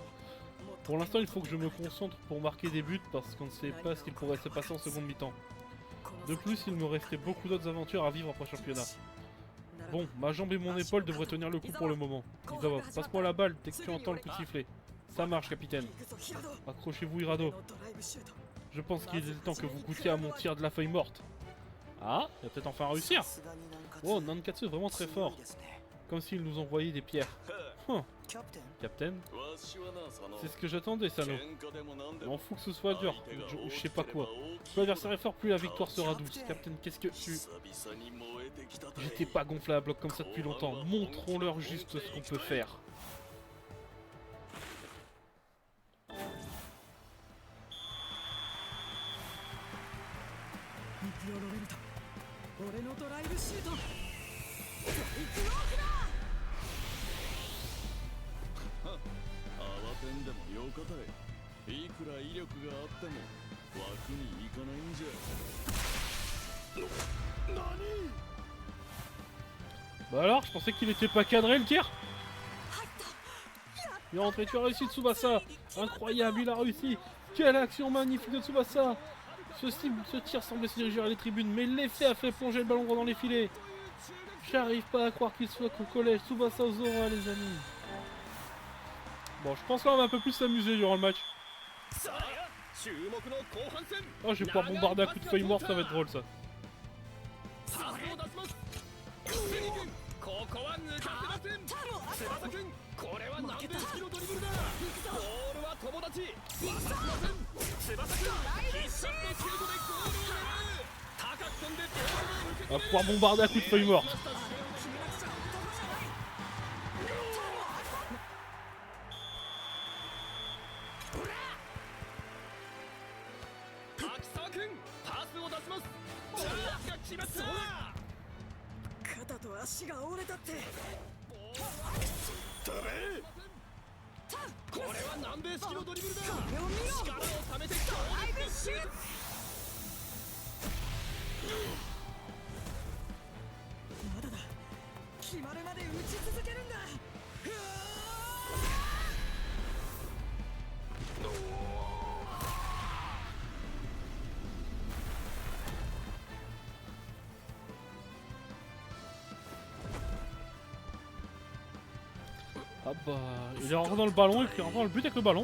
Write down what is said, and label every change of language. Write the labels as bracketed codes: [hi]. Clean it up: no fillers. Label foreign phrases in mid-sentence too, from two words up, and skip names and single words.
[fr] Pour l'instant, il faut que je me concentre pour marquer des buts parce qu'on ne sait pas ce qu'il pourrait se passer en seconde mi-temps. De plus, il me restait beaucoup d'autres aventures à vivre après le championnat. Bon, ma jambe et mon épaule devraient tenir le coup pour le moment. Izawa, passe-moi la balle dès que tu entends le coup de sifflet. Ça marche, capitaine. [ja] 行くぞヒラド [fr] Accrochez-vous, Hirado. [ja] のドライブシュート [fr] Je pense qu'il est temps que vous goûtiez à mon tir de la feuille morte. Ah, il va peut-être enfin réussir. Oh, Nankatsu est vraiment très fort. Comme s'il nous envoyait des pierres. Hum, [ja] キャプテン [fr] Captain, [ja] わしはな佐野 [fr] c'est ce que j'attendais, Sano. [ja] 喧嘩でもなんで [fr] M'en [ja] も [fr] fous que ce soit dur, ou je sais pas quoi. Plus l'adversaire est fort, plus la victoire sera douce. Captain, qu'est-ce que tu... [ja] 久々に燃えてきたたい [fr] J'étais pas gonflé à bloc comme ça depuis longtemps. Montrons-leur juste ce qu'on peut faire. [ja] ニピオロレルト俺のドライブシュートドイツロークだ慌てんでもよかたいいくら威力があっても枠に行かないんじゃ何 [fr] Bah alors, je pensais qu'il était pas cadré le tir. [ja] 入った [fr] Il est rentré, tu as réussi Tsubasa. Incroyable, il a réussi. Quelle action magnifique de Tsubasa. Ce tir semblait se diriger vers les tribunes, mais l'effet a fait plonger le ballon droit dans les filets. J'arrive pas à croire qu'il soit qu'au collège. Tsubasa Ozora, les amis. Bon, je pense là on va un peu plus s'amuser durant le match. [ja] さあ注目の後半戦 [fr] Oh, je vais pouvoir bombarder à coups de feuille morte, ça va être drôle ça. [ja] パスを出しますスニ君ここは抜かせません翼君これは南米式のドリブルだボールは友達渡しません翼君必殺のシュートでゴールを狙う高く飛んでボールを受け [fr] On va pouvoir bombarder à coups de feuille morte. [ja] 決めなくちゃ男じゃない滝沢君パスを出しますチャージが決まった肩と足が折れたってこれは南米式のドリブルだこれを見ろ力をためて強ドライブ烈シュートまだだ決まるまで打ち続けるんだうわ [fr] Ah bah, il est rentré dans le ballon et puis il rentre dans le but avec le ballon.